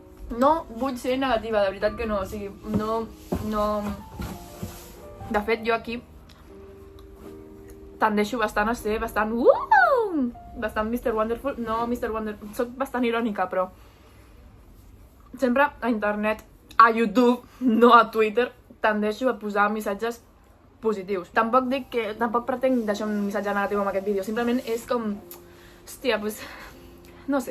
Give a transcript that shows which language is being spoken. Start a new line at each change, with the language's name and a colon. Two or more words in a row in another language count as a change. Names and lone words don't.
Catalan: No vull ser negativa, de veritat que no, o sigui, no... De fet, jo aquí tendeixo bastant a ser bastant... bastant Mr. Wonderful, no Mr. Wonderful, soc bastant irònica, però sempre a internet, a YouTube, no a Twitter, tendeixo a posar missatges positius. Tampoc pretenc deixar un missatge negatiu amb aquest vídeo, simplement és com... Hòstia, doncs... No sé.